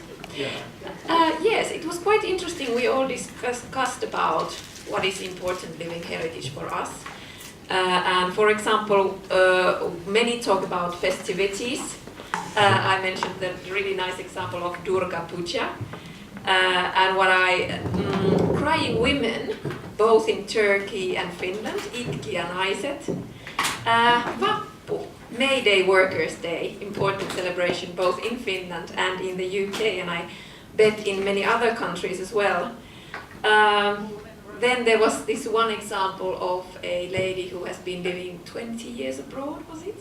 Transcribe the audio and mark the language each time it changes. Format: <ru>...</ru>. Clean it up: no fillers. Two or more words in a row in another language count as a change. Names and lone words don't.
<en>Yes, it was quite interesting. We all discussed about what is important living heritage for us. And for example, many talk about festivities. I mentioned the really nice example of Durga Puja. And what crying women, both in Turkey and Finland,</en> <fi>itkiä naiset.</fi> <en>Vappu, May Day, Workers' Day, important celebration both in Finland and in the UK, and I bet in many other countries as well. Then there was this one example of a lady who has been living 20 years abroad, was it?</en>